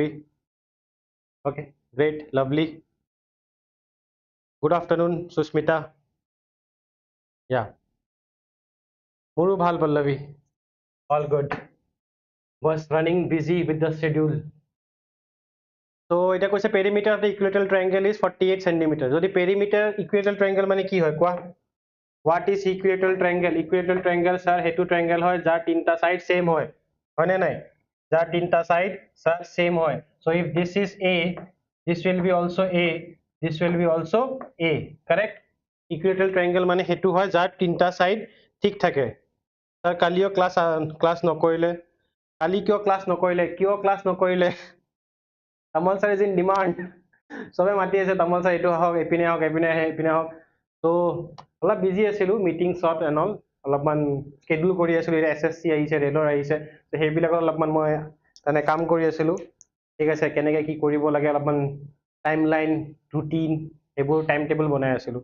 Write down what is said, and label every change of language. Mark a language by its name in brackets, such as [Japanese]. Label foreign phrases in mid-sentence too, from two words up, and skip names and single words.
[English] Okay, great, lovely. Good afternoon সুস্মিতা. [Assamese] Yeah, মোৰো ভাল পল্লৱী, [English] all good, was running busy with the schedule. So [Assamese] এটা কৈছে [English] perimeter of the equilateral triangle is 48 cm. [Assamese] যদি [English] perimeter equilateral triangle [Assamese] মানে কি হয় কোৱা? [English] What is equilateral triangle? Equilateral triangle sir [Assamese] হেতু triangle হয় যাৰ তিনটা [English] side same [Assamese] হয়, হয়নে নাই? যাৰ তিনটা [English] side sir same [Assamese] হয়. [English] So if this is A, this will be also A, this will be also A, correct? Equilateral triangle [Assamese] মানে হেতু হয় যাৰ তিনটা side ঠিক থাকে. Sir কালিও class নকৰিলে, কালি কিয় class নকৰিলে? [English] Tamal Sir is in demand. [Assamese] সবে মাতি আছে Tamal Sir এইটো আহক, এপিনে আহক, এপিনে আহক. So অলপ বিজি আছিলো, [English] meeting shoot and all, [Assamese] অলপমান স্কেডিউল কৰি আছিলো. SSC আহিছে, ৰেলৰ আহিছে, সেইবিলাকত অলপমান মই মানে কাম কৰি আছিলো. ঠিক আছে, কেনেকে কি কৰিব লাগে, অলপমান [English] time line, [Assamese] ৰুটিন, এইবোৰ [English] time table [Assamese] বনাই আছিলো.